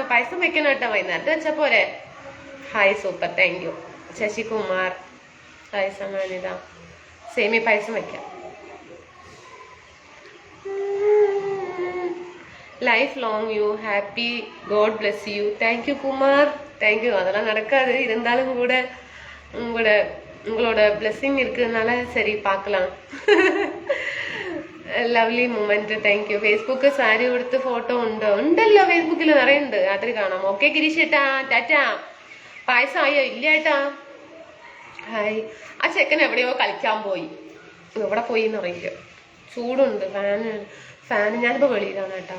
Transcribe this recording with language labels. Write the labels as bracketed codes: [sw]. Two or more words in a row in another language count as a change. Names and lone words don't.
[ml] പായസം വെക്കണം കേട്ടോ, വൈകുന്നേരത്തെ വെച്ചാ പോരെ. [en] Hi, super, thank you. Sasikumar hi. [ml] സമാനിത, സേമിയ പായസം വെക്കാം. [en] Life long you happy, God bless you. Thank you Kumar, thank you. [ta] அதெல்லாம் நடக்காது, இருந்தாலும் கூட உங்களோட பிளெஸிங் இருக்கிறதுனால சரி பார்க்கலாம். [en] Lovely moment, thank you. [ml] ഫേസ്ബുക്ക് സാരി കൊടുത്ത് ഫോട്ടോ ഉണ്ടല്ലോ, ഫേസ്ബുക്കിൽ നിറയെ ഉണ്ട്. രാത്രി കാണാം. ഓക്കെ ഗിരീഷ് ഏട്ടാ, ടാറ്റാ. പായസം ആയോ? ഇല്ല ഏട്ടാ. ഹായ്. ആ ചെക്കൻ എവിടെയോ കളിക്കാൻ പോയി. എവിടെ പോയി എന്ന് അറിയില്ല. ചൂടുണ്ട്. ഫാന് ഞാനിപ്പോ വെളിയിലാണ് കേട്ടാ.